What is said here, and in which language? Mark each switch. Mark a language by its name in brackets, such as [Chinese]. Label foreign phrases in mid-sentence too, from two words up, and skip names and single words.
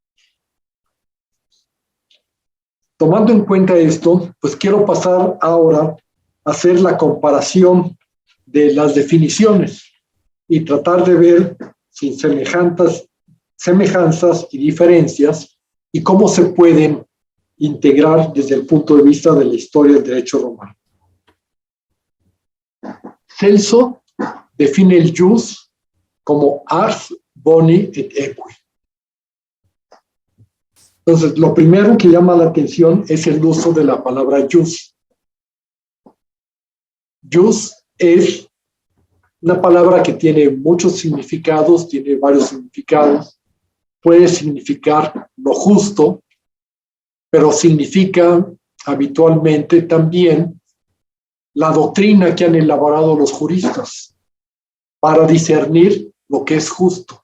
[Spanish] Tomando en cuenta esto, pues quiero pasar ahora a hacer la comparación de las definiciones y tratar de ver sus semejanzas y diferencias y cómo se pueden integrar desde el punto de vista de la historia del derecho romano. Celso define el jus como [Latin] ars boni et equi. [Spanish] Entonces, lo primero que llama la atención es el uso de la palabra jus. Jus es una palabra que tiene muchos significados, tiene varios significados. Puede significar lo justo, pero significa habitualmente también la doctrina que han elaborado los juristas para discernir lo que es justo.